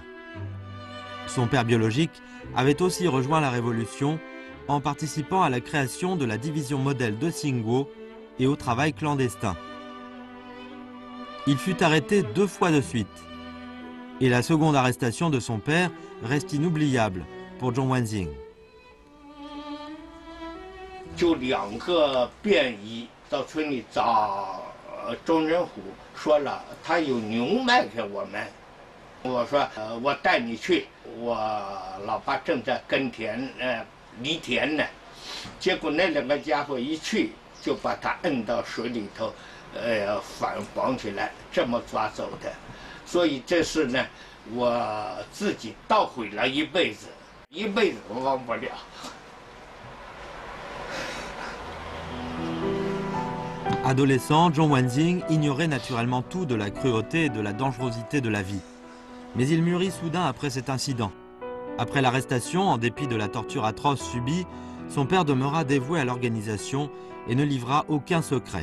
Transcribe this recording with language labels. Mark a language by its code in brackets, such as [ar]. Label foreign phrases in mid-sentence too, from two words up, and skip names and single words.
[fr] Son père biologique avait aussi rejoint la Révolution en participant à la création de la division modèle de Xinguo et au travail clandestin. Il fut arrêté 2 fois de suite. Et la seconde arrestation de son père reste inoubliable pour Zhong Wanxing. [zh] 就2个便衣到村里找钟仁虎，说了他有牛卖给我们。我说我带你去，我老爸正在耕田犁田呢。结果那2个家伙一去就把他摁到水里头，绑起来，这么抓走的。所以这是呢，我自己懊悔了一辈子，一辈子我忘不了。 [fr] Adolescent, Zhong Wanxing ignorait naturellement tout de la cruauté et de la dangerosité de la vie. Mais il mûrit soudain après cet incident. Après l'arrestation, en dépit de la torture atroce subie, son père demeura dévoué à l'organisation et ne livra aucun secret.